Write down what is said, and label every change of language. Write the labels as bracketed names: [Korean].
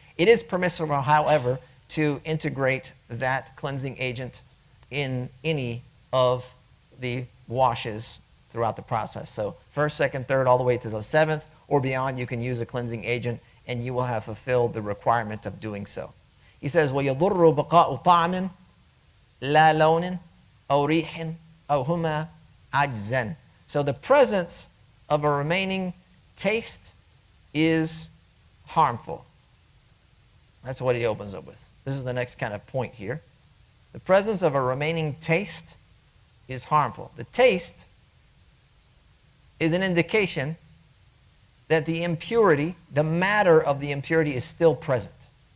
[English] It is permissible, however, to integrate that cleansing agent in any of the washes throughout the process. So first, second, third, all the way to the 7th or beyond, you can use a cleansing agent and you will have fulfilled the requirement of doing so. He says, [Arabic] وَيَضُرُّ بَقَاءُ طَعْمٍ لَا لَوْنٍ أَوْ رِيحٍ أَوْ هُمَا عَجْزًا. [English] So the presence of a remaining taste is harmful. That's what he opens up with. This is the next kind of point here. The presence of a remaining taste is harmful. The taste is an indication that the impurity, the matter of the impurity, is still present.